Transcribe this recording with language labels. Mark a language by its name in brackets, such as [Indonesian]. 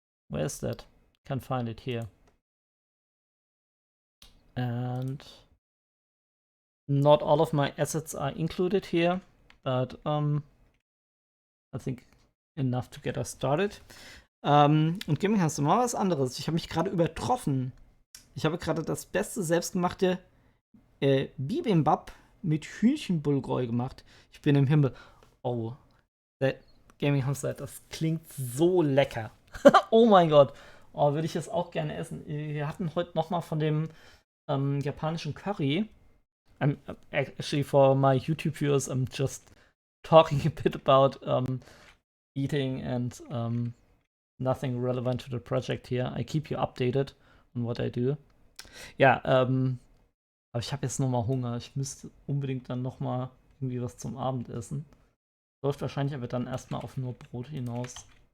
[English] Where's that? Can't find it here. And not all of my assets are included here, but I think enough to get us started. [German] Und Gaming hast du mal was anderes. Ich habe mich gerade übertroffen. Ich habe gerade das beste selbstgemachte Bibimbap mit Hühnchenbulgoi gemacht. Ich bin im Himmel. Oh, Gaming Hamster, das klingt so lecker. Oh mein Gott. Oh, würde ich das auch gerne essen. Wir hatten heute noch mal von dem japanischen Curry. [English] Actually, for my YouTube viewers, I'm just talking a bit about eating and nothing relevant to the project here. I keep you updated on what I do. [German] Ja, aber ich habe jetzt noch mal Hunger. Ich müsste unbedingt dann noch mal irgendwie was zum Abendessen. Läuft wahrscheinlich aber dann erstmal auf nur Brot hinaus.